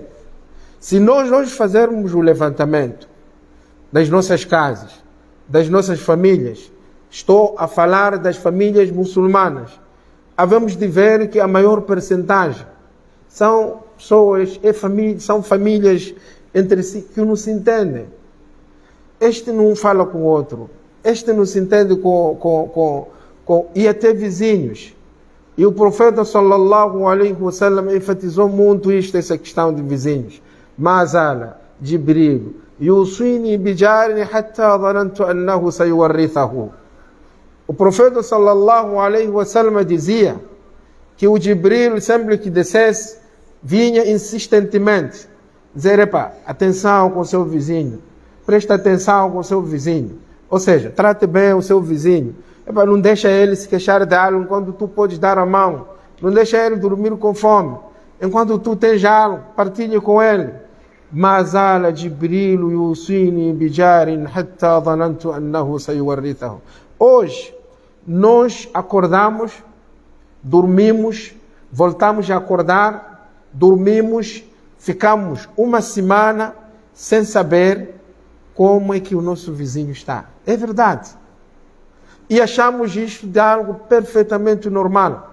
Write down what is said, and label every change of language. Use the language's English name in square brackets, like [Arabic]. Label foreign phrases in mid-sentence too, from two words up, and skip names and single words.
[Portuguese] Se nós fazermos o levantamento das nossas casas, das nossas famílias, estou a falar das famílias muçulmanas, havemos de ver que a maior percentagem são pessoas, são famílias entre si que não se entendem. Este não fala com o outro, este não se entende e até vizinhos. E o profeta [Arabic] صلى الله عليه وسلم [Portuguese] enfatizou muito essa questão de vizinhos. [Arabic] ما زال جبريل يوصيني بالجار حتى ظننت أنه سيورثه. [Portuguese] O profeta [Arabic] صلى الله عليه وسلم [Portuguese] dizia que o Jibril, sempre que descesse, vinha insistentemente dizer: epa, atenção com o seu vizinho, presta atenção com o seu vizinho. Ou seja, trate bem o seu vizinho. Epa, não deixa ele se queixar de algo enquanto tu podes dar a mão. Não deixa ele dormir com fome. Enquanto tu tens algo, partilhe com ele. [Arabic] ما زال جبريل يوصيني بجار حتى ظننت أنه سيورثه. [Portuguese] Hoje, nós acordamos, dormimos, voltamos a acordar, dormimos, ficamos uma semana sem saber como é que o nosso vizinho está. É verdade. E achamos isto de algo perfeitamente normal.